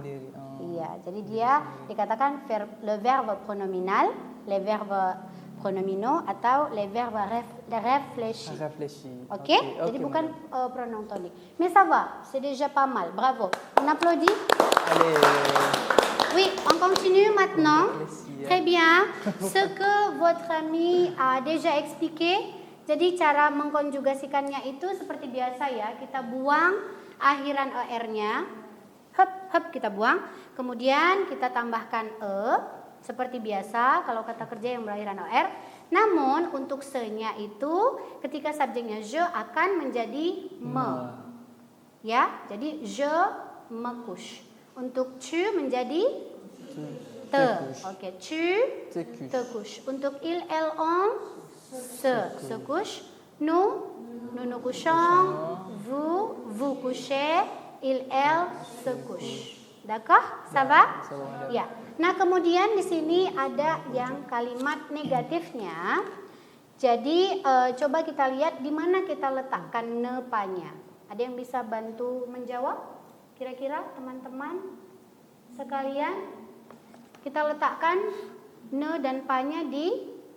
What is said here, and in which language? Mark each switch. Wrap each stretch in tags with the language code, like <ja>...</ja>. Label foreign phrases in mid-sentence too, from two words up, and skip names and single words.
<id>Sendiri. Oh. Iya, jadi dia dikatakan</id> <fr>le verbe pronominal, les verbes pronominaux</fr> <id>atau</id> <fr>les verbes réfléchis.</fr> <id>Oke. Jadi bukan</id> <fr>pronom tonik. Mais ça va, c'est déjà pas mal. Bravo. On applaudit. Allez. Oui, on continue maintenant. Très bien. Ce que votre ami a déjà expliqué.</fr> <id>Jadi cara mengkonjugasikannya itu seperti biasa ya. Kita buang akhiran er-nya. Hep kita buang. Kemudian kita tambahkan seperti biasa kalau kata kerja yang berakhiran er. Namun untuk se-nya itu ketika subjeknya je akan menjadi me. Ya, jadi</id> <fr>je me couche.</fr> <id>Untuk tu menjadi te. Oke,</id> <fr>tu te couche. Untuk il, elle, on se couche. Nous couchons. Vous couchez. Il, elle se couche. D'accord? Ça va?</fr> <id>Ya. Nah, kemudian di sini ada yang kalimat negatifnya. Jadi coba kita lihat di mana kita letakkan ne-nya. Ada yang bisa bantu menjawab? Kira-kira teman-teman sekalian, kita letakkan ne dan pa-nya di</id>